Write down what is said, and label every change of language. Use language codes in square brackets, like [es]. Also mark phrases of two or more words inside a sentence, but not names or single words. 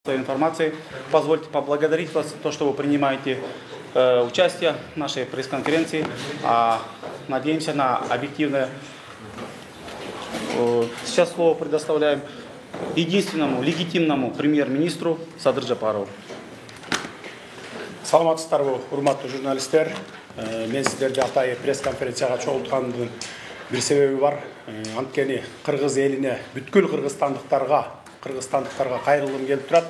[ru] информации. Позвольте поблагодарить вас за то, что вы принимаете участие в нашей пресс-конференции. Надеемся на объективное. Сейчас слово предоставляем единственному легитимному премьер-министру Садыр Жапарову. [ky] Саламатсыздарбы, урматтуу журналисттер. Мен сиздерди атайы пресс-конференцияга чогулткандын бир себеби бар. Анткени кыргыз элине, бүткүл кыргызстандыктарга кайрылгым келип турат.